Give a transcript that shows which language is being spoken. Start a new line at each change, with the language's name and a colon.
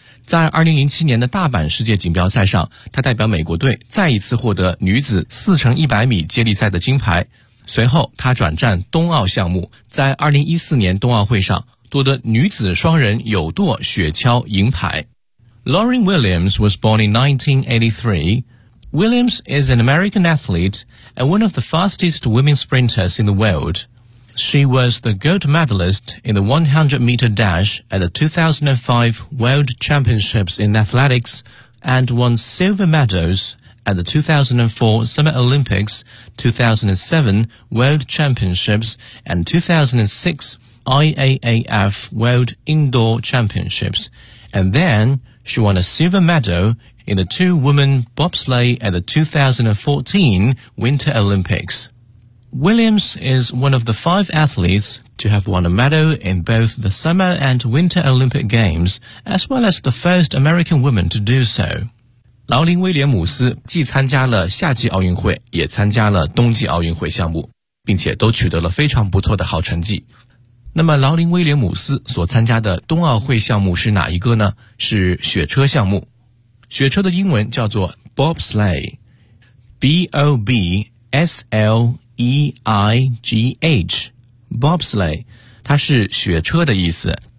Chinese: 在2007年的大阪世界锦标赛上她代表美国队再一次获得女子4乘100米接力赛的金牌。随后她转战冬奥项目在2014年冬奥会上夺得女子双人有舵雪橇银牌。
English: Lauren Williams was born in 1983. Williams is an American athlete and one of the fastest women sprinters in the world. She was the gold medalist in the 100-meter dash at the 2005 World Championships in Athletics and won silver medals at the 2004 Summer Olympics, 2007 World Championships and 2006IAAF World Indoor Championships, and then she won a silver medal in the two-woman bobsleigh at the 2014 Winter Olympics. Williams is one of the five athletes to have won a medal in both the Summer and Winter Olympic Games, as well as the first American woman to do so.
Chinese: 劳林·威廉姆斯既参加了夏季奥运会，也参加了冬季奥运会项目，并且都取得了非常不错的好成绩。那么劳林·威廉姆斯所参加的冬奥会项目是哪一个呢？是雪车项目。雪车的英文叫做 bobsleigh, B-O-B-S-L-E-I-G-H, bobsleigh, 它是雪车的意思。